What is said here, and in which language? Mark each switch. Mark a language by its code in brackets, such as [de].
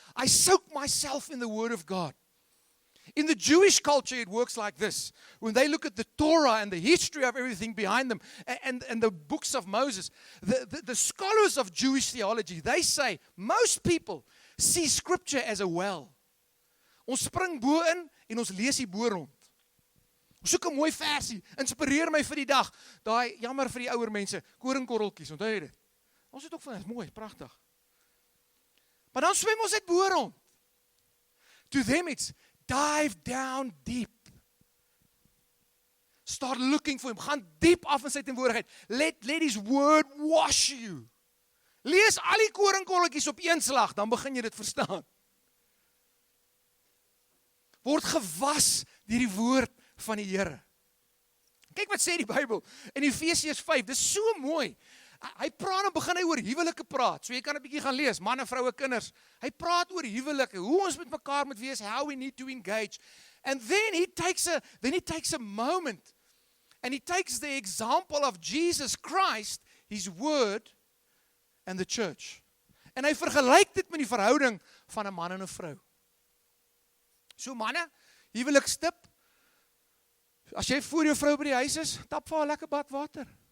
[en] I soak myself in the word of God. In the Jewish culture, it works like this. When they look at the Torah and the history of everything behind them, and the books of Moses, the scholars of Jewish theology, they say, most people see scripture as a well. [af] Ons spring bo in, en ons lees die bo rond. Ons soek 'n mooi versie, inspireer my vir die dag. Daai, jammer vir die ouer mense, koringkorreltjies, onthou jy dit? Ons het ook van, dit is mooi, pragtig. Maar dan swem ons uit bo rond. [en] To them it's, dive down deep. Start looking for him. [af] Gaan diep af in sy teenwoordigheid. [en] Let his word wash you. [af] Lees al die koringkorreltjies op een slag, dan begin jy dit verstaan. Word gewas deur die woord van die Here. Kyk wat sê die Bybel in Efesiërs 5. Dis so mooi. Hy praat en begin hy oor huwelike praat. So jy kan 'n bietjie gaan lees, manne, vroue, kinders. Hy praat oor huwelike, hoe ons met mekaar moet wees, [en] how we need to engage. And then he takes a moment and he takes the example of Jesus Christ, his word and the church. [af] En hy vergelyk dit met die verhouding van 'n man en 'n vrou. So manne, huwelikstip. As jy voor jou vrou by die huis is, tap vir haar 'n lekker bad water.